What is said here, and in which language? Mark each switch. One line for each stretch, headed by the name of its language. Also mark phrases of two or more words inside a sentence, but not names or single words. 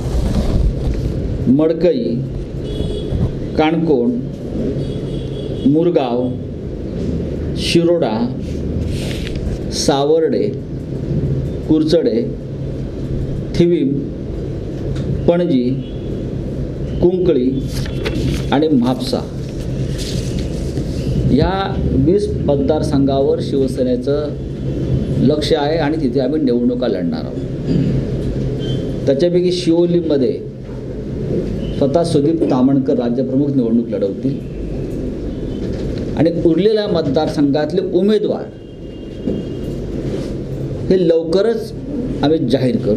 Marathi: मडकई, काणकोण, मुरगाव, शिरोडा, सावर्डे, कुर्चडे, थिवीम, पणजी, कुंकळी आणि म्हापसा या 20 मतदारसंघावर शिवसेनेचं लक्ष आहे आणि तिथे आम्ही निवडणुका लढणार आहोत। त्याच्यापैकी शिवोलीमध्ये स्वतः सुदीप तामणकर राज्यप्रमुख निवडणूक लढवतील आणि उरलेल्या मतदारसंघातले उमेदवार हे लवकरच आम्ही जाहीर करू।